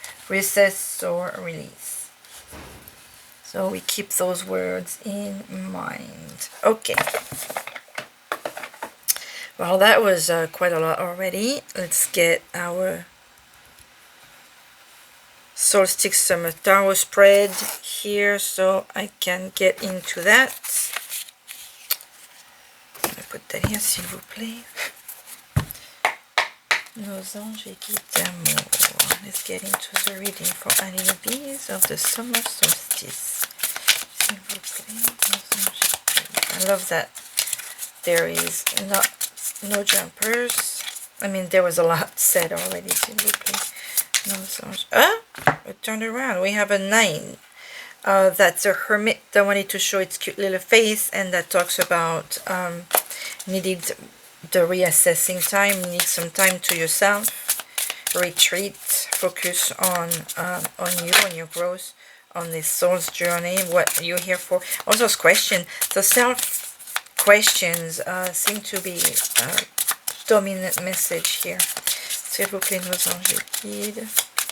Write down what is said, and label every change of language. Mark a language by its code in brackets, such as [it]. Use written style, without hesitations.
[en] Reassess, soar, release. So we keep those words in mind. Okay. Well, that was quite a lot already. Let's get our Solstice Summer Tarot spread here so I can get into that. Let me put that here, [fr] s'il vous plaît. Nos anges et guides d'amour. [en] Let's get into the reading for Alana bees of the summer solstice. [fr] S'il vous plaît, nos anges et guides. [en] I love that there is no jumpers. I mean, there was a lot said already, [fr] s'il vous plaît. Nos anges. [en] It turned around. We have a 9. That's a hermit that wanted to show its cute little face, and that talks about needed the reassessing time, need some time to yourself, retreat, focus on you and your growth on this soul's journey, what you're here for. Also, question, the self questions seem to be dominant message here. [fr] S'il vous plaît, nos anges guides.